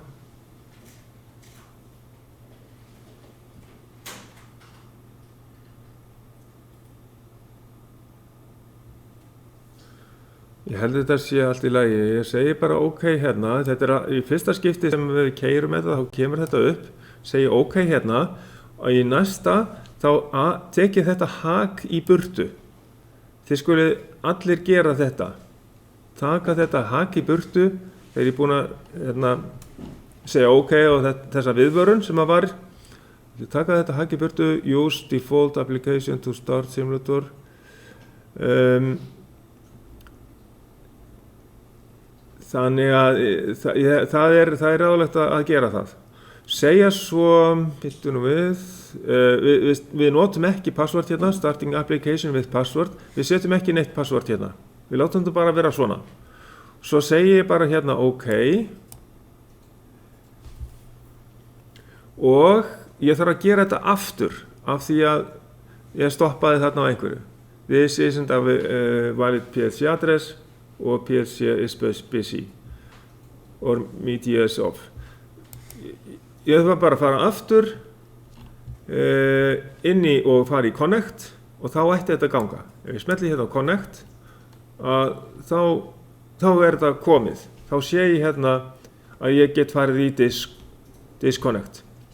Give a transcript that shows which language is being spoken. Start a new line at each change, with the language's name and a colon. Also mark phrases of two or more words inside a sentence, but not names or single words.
Icelandic: Ég held þetta sé allt í lagi, ég segi bara OK hérna, þetta í fyrsta skipti sem við keyrum þetta, þá kemur þetta upp, segi OK hérna og í næsta þá tek ég þetta hak í burtu. Þið skulið allir gera þetta, taka þetta hak í burtu, þegar ég búin að segja OK og þessa viðvörun sem var, taka þetta hak í burtu,
English: use default application to start simulator.
Icelandic: Þannig að það er ráðlegt að gera það. Segja svo, býttu nú við notum ekki password hérna,
English: starting application with password,
Icelandic: við setjum ekki neitt password hérna, við látum þetta bara vera svona. Svo segi ég bara hérna OK og ég þarf að gera þetta aftur af því að ég stoppaði þarna á einhverju.
English: This isn't a valid PLC address og PLC is busy or media is off.
Icelandic: Ég þarf bara að fara aftur inn í og fara í connect og þá ætti þetta að ganga. Ef ég smelli hérna á connect þá þetta komið. Þá sé ég hérna að ég get farið í disconnect.